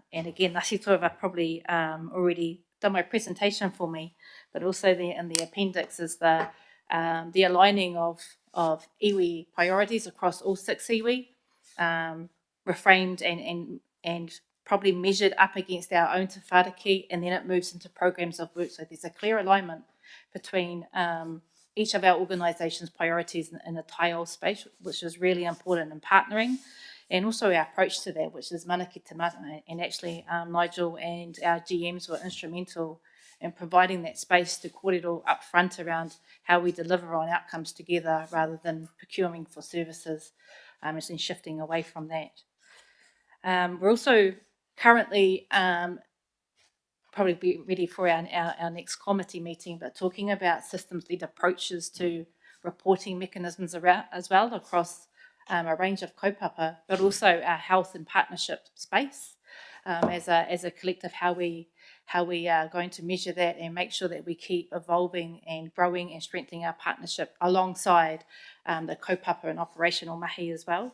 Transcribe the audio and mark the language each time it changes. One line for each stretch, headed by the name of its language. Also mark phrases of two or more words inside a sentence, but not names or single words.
English: And again, Ngāti Toa have probably already done my presentation for me, but also in the appendix is the aligning of iwi priorities across all 6 iwi, reframed and probably measured up against our own
Māori: te whāriki,
English: and then it moves into programs of work. So there's a clear alignment between each of our organisations' priorities in the taiao space, which is really important in partnering, and also our approach to that, which is
Māori: mana ki te mata.
English: And actually Nigel and our GMs were instrumental in providing that space to kōrero up front around how we deliver on outcomes together rather than procuring for services and shifting away from that. We're also currently probably be ready for our next committee meeting, but talking about systems-led approaches to reporting mechanisms around as well across a range of kaupapa, but also our health and partnership space as a collective, how we are going to measure that and make sure that we keep evolving and growing and strengthening our partnership alongside the kaupapa and operational mahi as well.